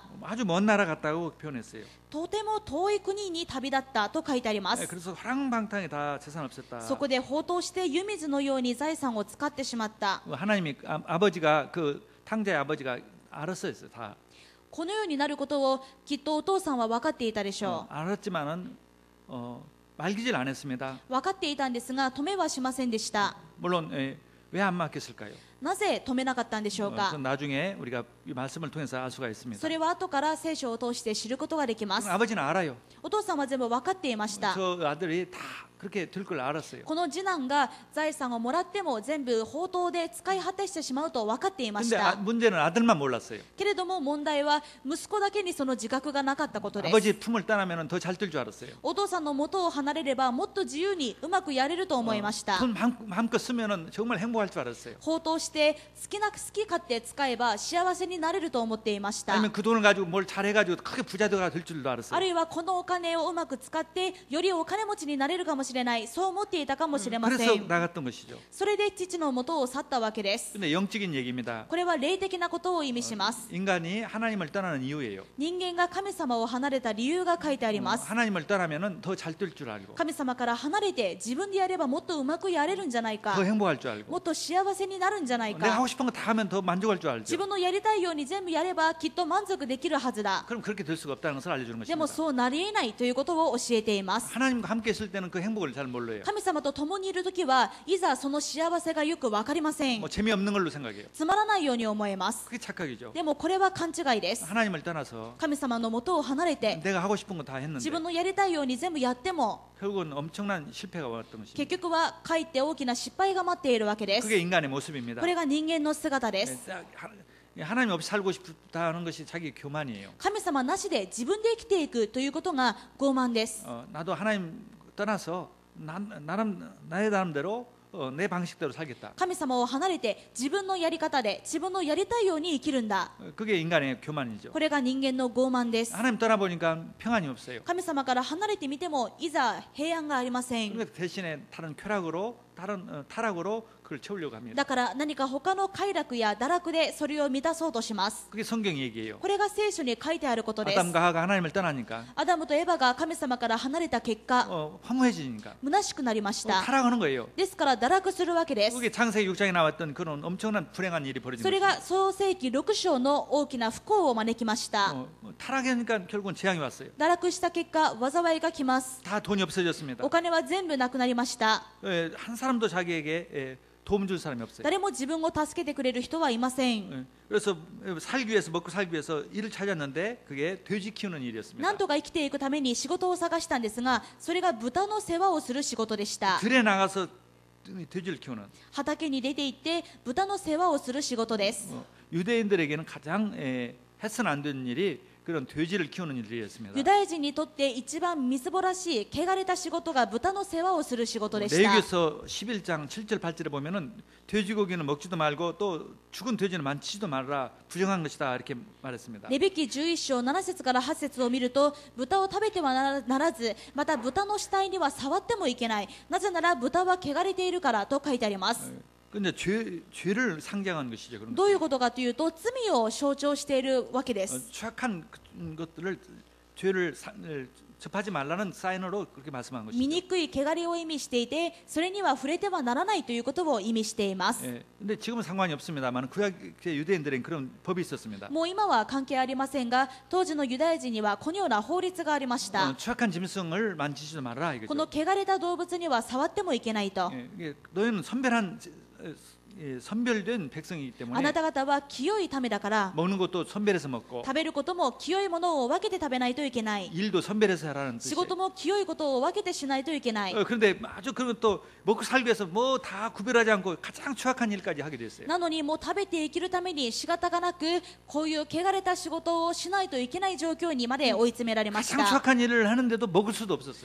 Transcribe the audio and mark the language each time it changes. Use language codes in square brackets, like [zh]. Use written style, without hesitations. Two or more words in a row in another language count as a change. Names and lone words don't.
[ko] 아주 먼 나라 갔다고 표현했어요. [ja] とても遠い国に旅立ったと書いてあります。 [ko] 그래서 화랑방탕에 다 재산 없앴다. [ja] そこで放蕩して湯水のように財産を使ってしまった。 [ko] 하나님이 아버지가 그 탕자의 아버지가 알았어요, 다. [ja] このようになることをきっとお父さんは分かっていたでしょう。 [ko] 알았지만은 말기질 안 했습니다. [ja] 分かっていたんですが止めはしませんでした。 [ko] 물론 왜 안 맡겼을까요? [ja] なぜ止めなかったんでしょうか。 [ko] 그건 나중에 우리가 이 말씀을 통해서 알 수가 있습니다. [ja] それは後から聖書を通して知ることができます。 [ko] 아버지는 알아요. [ja] お父さんは全部分かっていました。 [ko] 저 아들이 다 그렇게 될 걸 알았어요. [ja] この次男が財産をもらっても全部放蕩で使い果たしてしまうと分かっていまし [ko] 근데 [ja] た。 [ko] 문제는 아들만 몰랐어요. [ja] けれども問題は息子だけにその自覚がなかったことです。 [ko] 아버지 품을 떠나면 더 잘 될 줄 알았어요. [ja] お父さんの元を離れればもっと自由にうまくやれると思いました。 [ko] 돈 마음껏 쓰면은 정말 행복할 줄 알았어요. [ja] 放蕩して好き勝手使えば幸せになれると思っていました。 [ko] 아니면 그 돈을 가지고 뭘 잘해가지고 크게 부자가 될 줄도 [ja] あ [ko] 알았어요. [ja] るいはこのお金をうまく使ってよりお金持ちになれるかもしれない、そう思っていたかもしれませ [ko] 그래서 [ja] ん。 [ko] 나갔던 것이죠. [ja] それで父の元を去ったわけです。 [ko] 근데 영적인 얘기입니다. [ja] これは霊的なことを意味します。 [ko] 인간이 하나님을 떠나는 이유예요. [ja] 人間が神様を離れた理由が書いてあります。 [ko] 하나님을 떠나면은 더 잘 될 줄 알고 [ja] 神様から離れて自分でやればもっとうまくやれるんじゃないか、 [ko] 더 행복할 줄 알고 [ja] もっと幸せになるんじゃない [ko] 내가 [ja] か、 [ko] 하고 싶은 거 다 하면 더 만족할 줄 [ja] 自 [ko] 알죠. [ja] 分のやりたいように全部やればきっと満足できるはずだ。 [ko] 그럼 그렇게 될 수가 없다는 것을 알려주는 [ja] でも [ko] 것입니다. [ja] そうなり得ないということを教えています。 [ko] 하나님과 함께 있을 때는 그 행복을 잘 몰라요. [ja] 神様と共にいるときはいざその幸せがよく分かりません。 [ko] 뭐 재미없는 걸로 생각해요. [ja] つまらないように思えます。 [ko] 그게 착각이죠. [ja] でもこれは勘違いです。 [ko] 하나님을 떠나서 [ja] 神様の元を離れて [ko] 내가 하고 싶은 거 다 [ja] 自 [ko] 했는데 [ja] 分のやりたいように全部やっても [ko] 결국은 엄청난 실패가 왔던 [ja] 結 [ko] 것입니다. [ja] 局はかえって大きな失敗が待っているわけです。 [ko] 그게 인간의 모습입니다. [ja] これが人間の姿です。 [ko] 하나님 없이 살고 싶다는 것이 자기 교만이에요. [ja] 神様なしで自分で生きていくということが傲慢です。 [ko] 나도 하나님 떠나서 나의 나름대로 내 방식대로 살겠다. [ja] 神様を離れて自分のやり方で自分のやりたいように生きるんだ。 [ko] 그게 인간의 교만이죠. [ja] これが人間の傲慢です。 [ko] 하나님 떠나보니까 평안이 없어요. [ja] 神様から離れてみてもいざ平安がありません。 [ko] 그러니까 대신에 다른 타락으로 그걸 채우려고 합니다. [ja] だから何か他の快楽や堕落でそれを満たそうとします。 [ko] 그게 성경 얘기예요. [ja] これが聖書に書いてあることです。 [ko] 아담과 하와가 하나님을 떠나니까 [ja] アダムとエバが神様から離れた結果、 [ko] 허무해지니까 [ja] 虚しくなりました。 [ko] 타락하는 거예요. [ja] ですから堕落するわけです。 [ko] 그게 창세기 6장에 나왔던 그런 엄청난 불행한 일이 [ja] そ [ko] 벌어진 [ja] れ [ko] 거죠. [ja] が創世記6章の大きな不幸を招きました。 [ko] 타락하니까 결국은 재앙이 왔어요. [ja] 堕落した結果、災いが来ます。 [ko] 다 돈이 없어졌습니다. [ja] お金は全部なくなりました。 [ko] 한 사람도 자기에게 도움 줄 사람이 없어요. [ja] 誰も自分を助けてくれる人はいません。 [ko] 그래서 살기 위해서 먹고 살기 위해서 일을 찾았는데 그게 돼지 키우는 일이었습니다. [ja] なんとか生きていくために仕事を探したんですが、それが豚の世話をする仕事でした。 [ko] 들에 나가서 돼지를 키우는 [ja] 畑に出て行って豚の世話をする仕事です。 [ko] 유대인들에게는 가장 해서는 안 되는 일이 그런 돼지를 키우는 일이었습니다. [ja] ユダヤ人にとって一番みすぼらしい汚れた仕事が豚の世話をする仕事でした。 [ko] 레위기서 11장 7절 8절에 보면은 돼지고기는 먹지도 말고 또 죽은 돼지는 만지지도 말라 부정한 것이다 이렇게 말했습니다. [ja] レビ記11章7節から8節を見ると、豚を食べてはならず、また豚の死体には触ってもいけない、なぜなら豚は汚れているからと書いてあります。 [ko] 근데 죄를 상징하는 것이죠. 그런 [ja] どういうことかというと、罪を象徴しているわけです。 [ko] 추악한 것들을 죄를 접하지 말라는 사인으로 그렇게 말씀한 것이죠. [ja] 醜い汚れを意味していて、それには触れてはならないということを意味しています。 [ko] 근데 지금은 상관이 없습니다만 구약 유대인들에는 그런 법이 있었습니다. [ja] もう今は関係ありませんが、当時のユダヤ人にはこのような法律がありました。 [ko] 추악한 짐승을 만지지도 말라 [ja] この [ko] 이거죠. [ja] 汚れた動物には触ってもいけないと。 [ko] 너희는 선별된 백성이기 [ja] あ [ko] 때문에 [ja] なた方は清いためだから、 [ko] 먹는 것도 선별해서 먹고 [ja] 食べることも清いものを分けて食べないといけない。 [ko] 일도 선별해서 하라는 [ja] 仕 [ko] 뜻이에요. [ja] 事も清いことを分けてしないといけない。 [ko] 그런데 아주 그런 또 먹고 살기 위해서 뭐 다 구별하지 않고 가장 추악한 일까지 하게 됐어요. [ja] なのにもう食べて生きるために仕方がなく、こういう汚れた仕事をしないといけない状況にまで追い詰められまし [ko] 가장 [ja] た。 [ko] 추악한 일을 하는데도 먹을 수도 없었어요.